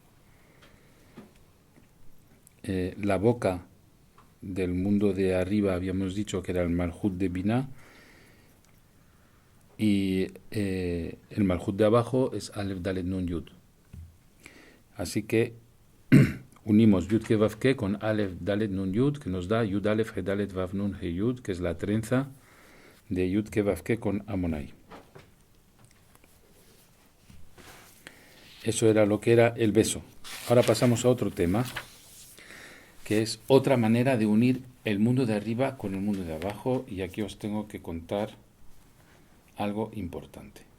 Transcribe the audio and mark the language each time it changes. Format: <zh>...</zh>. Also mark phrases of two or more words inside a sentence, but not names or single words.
<es>La boca del mundo de arriba habíamos dicho que era el Malhut de Binah, y el Malhut de abajo es Aleph Dalet Nun Yud. Así que unimos Yud Ke Vav Ke con Aleph Dalet Nun Yud, que nos da Yud Aleph He Dalet Vav Nun He Yud, que es la trenza de Yud Ke Vav Ke con Amonai. Eso era lo que era el beso. Ahora pasamos a otro tema, que es otra manera de unir el mundo de arriba con el mundo de abajo, y aquí os tengo que contar algo importante.</es>